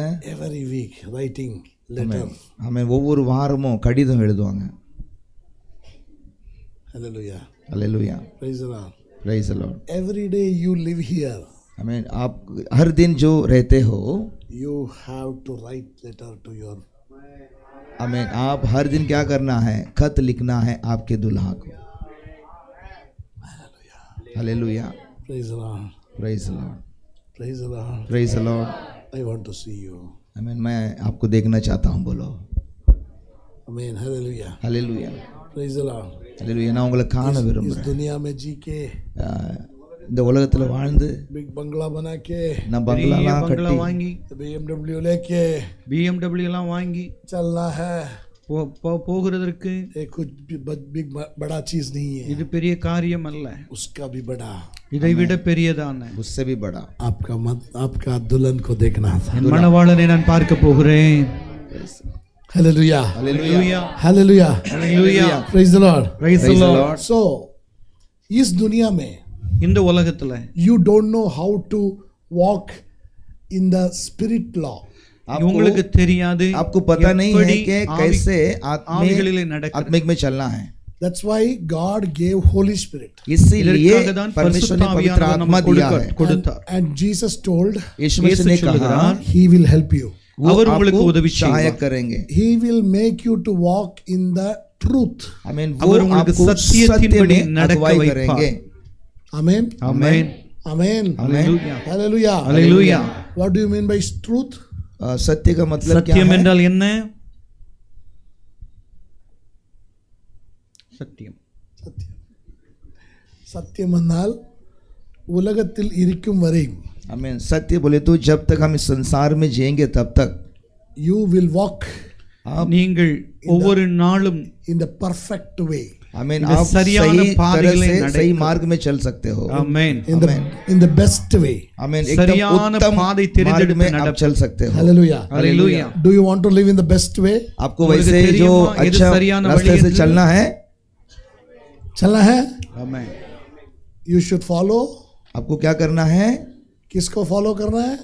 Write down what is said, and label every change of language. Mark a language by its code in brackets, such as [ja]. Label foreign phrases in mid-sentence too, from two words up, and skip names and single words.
[en] Every week writing letter। [ta] ஆமென், ஒவ்வொரு வாரமும் கடிதம் எழுதுவாங்க. [en] Hallelujah, [ta] அல்லேலூயா, [en] praise the Lord। praise the Lord। Every day you live here, [hi] आमीन, आप हर दिन जो रहते हो, [en] you have to write letter to your। [hi] आमीन, आप हर दिन क्या करना है? खत लिखना है आपके दुल्हा को। हालेलुया, [en] Praise the Lord, praise the Lord, praise the Lord। praise the Lord। I want to see you। [hi] आमीन, मैं आपको देखना चाहता हूँ, बोलो [en] Amen, hallelujah, [hi] हालेलुया, [en] praise the Lord। [ta] हालेलुया। நான் உங்களை காண [hi] इस [ta] விரும்புகிறேன். [hi] दुनिया में जी के [ta] இந்த உலகத்துல வாழ்ந்து [hi] बिग बंगला बना के, [ta] நான் பெரிய பங்களாலாம் பங்களா கட்டி வாங்கி, [hi] BMW लेके [ta] BMW எல்லாம் வாங்கி [hi] चलना है, [ta] போகிறதற்கு [hi] ये कुछ बिग बड़ा चीज नहीं है। [ta] இது பெரிய காரியம் அல்ல. [hi] उसका भी बड़ा, [ta] இதை விட பெரியதான [hi] उससे भी बड़ा आपका दुल्हन को देखना था। [ta] என் மணவாளனை நான் பார்க்க போகிறேன். [hi] हालेलुया, हालेलुया, हालेलुया, [ta] அல்லேலூயா. [en] praise the Lord। Praise the Lord. [hi] So इस दुनिया में [ta] இந்த உலகத்துல [en] you don't know how to walk in the spirit law। [ta] உங்களுக்கு தெரியாது, [hi] आपको पता नहीं है कि कैसे [ta] ஆவிகளிலே நடக்கிறது. [hi] आत्मिक में चलना है। [en] That's why God gave Holy Spirit। [hi] इसीलिए [ta] இதற்காக தான் [hi] परमेश्वर ने पवित्र [ta] பரிசுத்த [hi] आत्मा [ta] ஆவியானவர் [hi] दिया [ta] நமக்கு [hi] है। [ta] கொடுத்தார். [en] And Jesus told [hi] यीशु मसीह ने कहा [en] He will help you। [hi] वो [ta] அவர் உங்களுக்கு [hi] आपको [ta] உதவி [hi] सहायक [ta] செய்வார். [hi] करेंगे। [en] He will make you to walk in the truth। [hi] आमीन, वो [ta] அவர் உங்களுக்கு [hi] आपको [ta] சத்தியத்தின்படி [hi] सत्य में [ta] நடக்க [hi] अगुवाई [ta] வைப்பார். [hi] करेंगे। [en] Amen, [ta] ஆமென். [en] amen, [ta] அல்லேலூயா. [en] hallelujah। [ta] அல்லேலூயா. [en] What do you mean by truth? [hi] सत्य का मतलब क्या [ta] சத்தியம் [hi] है? [ta] என்றால் என்ன? சத்தியம். சத்தியம் என்றால் உலகத்தில் இருக்கும் வரை [hi] आमीन, सत्य बोले तो जब तक हम इस संसार में जिएंगे तब तक [en] you will walk [ta] நீங்கள் ஒவ்வொரு நாளும் [en] in the perfect way। [hi] आमीन, [ta] இந்த [hi] आप [ta] சரியான [hi] सही तरह [ta] பாதையிலே [hi] से [ta] நடக்க. [hi] सही मार्ग में चल सकते हो। [ta] ஆமென். [en] in the best way। [hi] आमीन, एकदम [ta] சரியான [hi] उत्तम [ta] பாதை [hi] मार्ग [ta] தெரிந்தெடுத்து [hi] में आप [ta] நடக்க. [hi] चल सकते हो। [en] Hallelujah। [ta] அல்லேலூயா. [en] Do you want to live in the best way? [hi] आपको [ta] உங்களுக்கு [hi] वैसे जो [ta] தெரியுமா எது [hi] अच्छा [ta] சரியான [hi] रास्ते [ta] वழி [hi] से [ta] என்று? [hi] चलना है, चलना है। [ta] ஆமென். [en] You should follow। [hi] आपको क्या करना है? किसको फॉलो करना है?